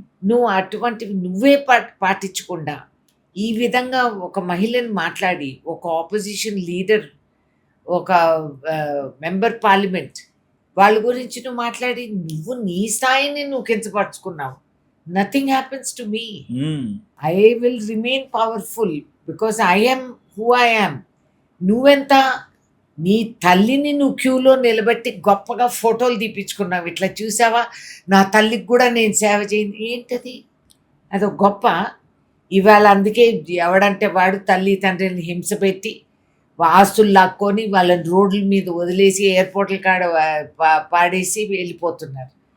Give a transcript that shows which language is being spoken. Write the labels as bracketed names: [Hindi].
[Telugu] నువ్వు అటువంటివి నువ్వే పాటించకుండా ఈ విధంగా ఒక మహిళని మాట్లాడి, ఒక ఆపోజిషన్ లీడర్, ఒక మెంబర్ పార్లమెంట్ వాళ్ళ గురించి నువ్వు మాట్లాడి నువ్వు నీ స్థాయిని నువ్వు కించపరుచుకున్నావు. [English] Nothing happens to me. I will remain powerful because I am who I am. [Telugu] నువ్వెంత, నీ తల్లిని నువ్వు క్యూలో నిలబెట్టి గొప్పగా ఫోటోలు తీపించుకున్నావు. ఇట్లా చూసావా, నా తల్లికి కూడా నేను సేవ చేయను. ఏంటది? అదొక గొప్ప. ఇవాళ అందుకే ఎవడంటే వాడు తల్లి తండ్రిని హింస పెట్టి ఆస్తులు లాక్కొని వాళ్ళని రోడ్ల మీద వదిలేసి ఎయిర్పోర్ట్ల కాడ పాడేసి వెళ్ళిపోతున్నారు.